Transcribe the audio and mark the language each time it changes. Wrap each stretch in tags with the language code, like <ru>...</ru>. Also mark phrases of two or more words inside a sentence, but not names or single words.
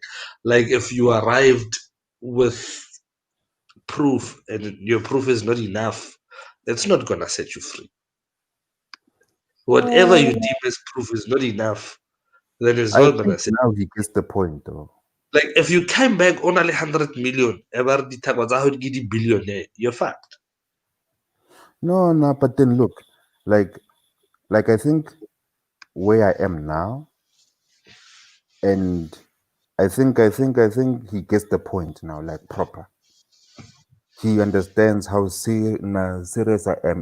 <en>Like if you arrived with proof and your proof is not enough, it's not gonna set you free. Whatever you deem as proof is not enough, then it's I not think gonna set. now he gets the point though. Like if you came back on only 100 million, ever</en> <st>dithako tsa hao di ke</st> <en>billionaire, you're fucked. No, no, but then look, like I think where I am now, and I think he gets the point now, like proper. He understands how serious I am.</en>